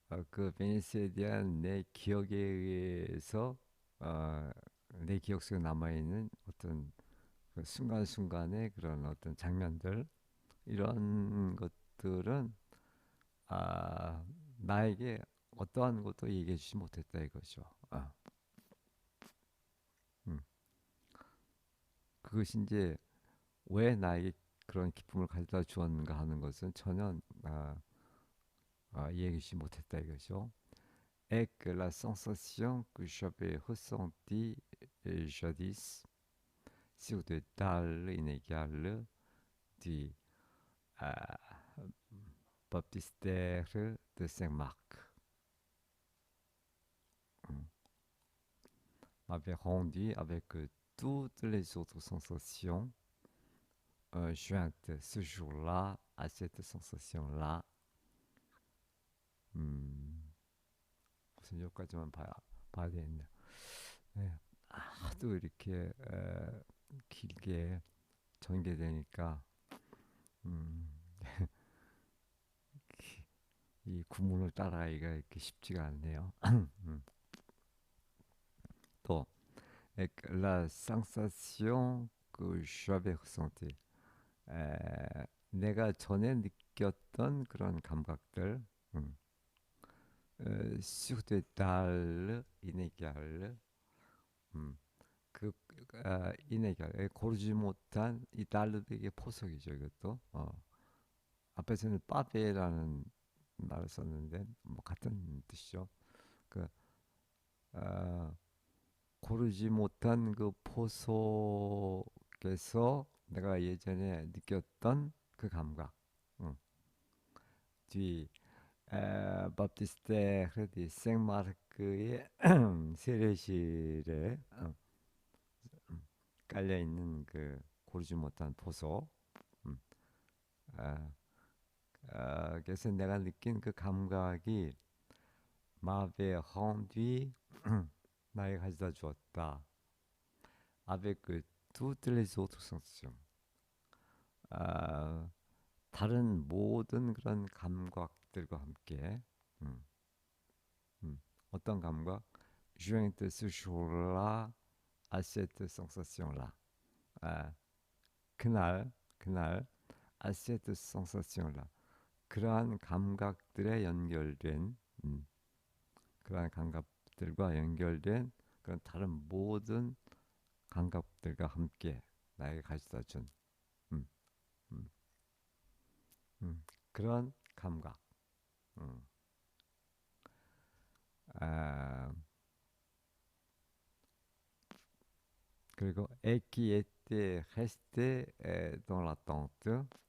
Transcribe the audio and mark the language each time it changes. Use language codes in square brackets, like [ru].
[ko] 그 베니스에 대한 내 기억에 의해서 어, 내 기억 속에 남아있는 어떤 그 순간순간의 그런 어떤 장면들 이런 것들은 아, 나에게 어떠한 것도 얘기해 주지 못했다 이거죠. 음. 그것이 이제 왜 나에게 그런 기쁨을 가져다 주었는가 하는 것은 전혀 얘기해 주지 못했다 이거죠. [fr] Et que la sensation que j'avais ressentie jadis sur des dalles inégales du baptistère de Saint-Marc m'avait rendu avec toutes les autres sensations jointes ce jour-là à cette sensation-là. [ko] 무슨 여기까지만 봐야 되겠네. 네. 하도 이렇게 길게 전개되니까 음, 이 구문을 따라가기가 이렇게 쉽지가 않네요. [fr] 또 la sensation que j'avais ressentie [ko] 내가 전에 느꼈던 그런 감각들 [fr] sur des dalles inégales 음, [ko] 그 인해결 고르지 못한 이 달르드의 포석이죠. 이것도 앞에서는 빠베라는 말을 썼는데 뭐 같은 뜻이죠. 그 어, 고르지 못한 그 포석에서 내가 예전에 느꼈던 그 감각. 응. 뒤 바프티스테 크레디 생마르크의 세례실에 깔려 있는 그 고르지 못한 포석. 음. 아, 그래서 내가 느낀 그 감각이 마베 헌뒤 나에게 가져다 주었다. [fr] avec toutes les autres sensations. [ko] 아, 다른 모든 그런 감각들과 함께 음, 어떤 감각? [fr] Joint ce jour-là à cette sensation-là. [ko] 아, 그날 [fr] à cette sensation-là. [ko] 그러한 감각들에 연결된 그러한 감각들과 연결된 그런 다른 모든 감각들과 함께 나에게 가져다 준 음, 음, 그런 감각. 음. 아, 그리고 [fr] et qui était resté dans l'attente.